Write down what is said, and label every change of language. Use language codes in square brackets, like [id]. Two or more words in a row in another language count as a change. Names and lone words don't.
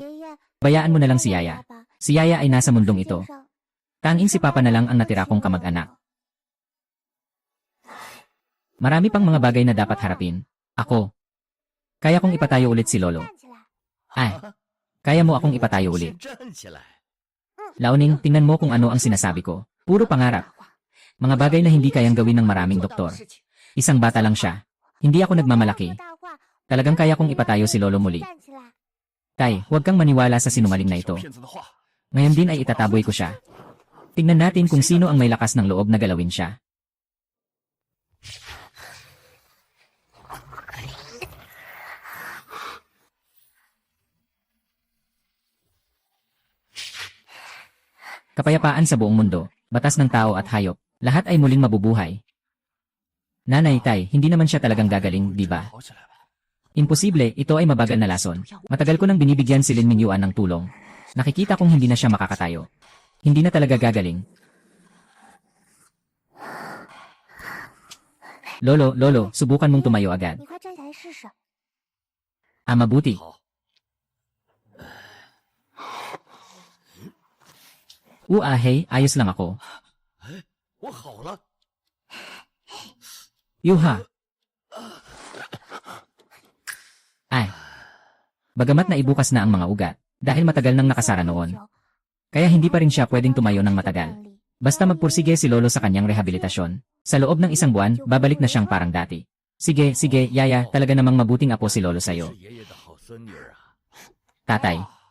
[zh] 爷爷， [tl] bayaan mo na lang si Yaya. [zh] 爸爸 [tl] Si Yaya ay nasa mundong ito. [zh] 先生 [tl] Tanging si Papa na lang ang natira kong kamag-anak. Marami pang mga bagay na dapat harapin. Ako. Kaya kong ipatayo ulit si Lolo. [zh] 站起来， [tl] Ay, kaya mo akong ipatayo [zh] 先 [tl] ulit. [zh] 站起来。 [tl] Laoning, tingnan mo kung ano ang sinasabi ko. Puro pangarap. Mga bagay na hindi kayang gawin ng maraming [zh] 做到 [tl] doktor. [zh] 的事情， [tl] Isang bata lang siya. Hindi ako nagmamalaki. [zh] 说大话， [tl] Talagang kaya kong ipatayo si Lolo muli. [zh] 站起来， [tl] Tay, huwag kang maniwala sa sinungaling na ito. [zh] 骗子的话， [tl] Ngayon din ay itataboy ko siya. Tingnan natin kung sino ang may lakas ng loob na galawin siya. Kapayapaan sa buong mundo, batas ng tao at hayop, lahat ay muling mabubuhay. Nanay, Tay, hindi naman siya talagang gagaling, di ba? [zh] 好起来吧。 [tl] Imposible, ito ay mabagal na lason. Matagal ko nang binibigyan si Lin Mingyuan ng tulong. Nakikita kong hindi na siya makakatayo. Hindi na talaga gagaling. Lolo, subukan mong tumayo agad. [zh] 你快站起来试试。 [tl] Mabuti. [zh] 好， [tl] Hey, ayos lang ako. [zh] 我好了。 [tl] Yuha. Ay. Bagamat naibukas na ang mga ugat, dahil matagal nang nakasara noon. Kaya hindi pa rin siya pwedeng tumayo ng matagal. Basta magpursige si Lolo sa kanyang rehabilitasyon. Sa loob ng 1 buwan, babalik na siyang parang dati. Sige, Yaya, talaga namang mabuting apo si Lolo sa'yo. [zh] 是爷爷的好孙女儿啊。 [tl] Tatay.